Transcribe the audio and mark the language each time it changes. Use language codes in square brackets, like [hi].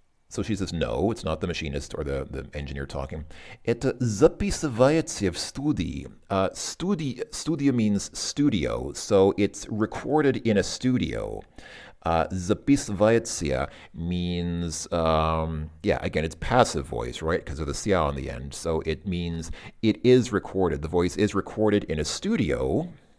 [en] So she says, no, it's not the machinist or the engineer talking. [ru] Это записывается в студии. [en] Studio means studio, so it's recorded in a studio. Записывается means, yeah, again, it's passive voice, right? Because of the sia on the end. So it means it is recorded. The voice is recorded in a studio.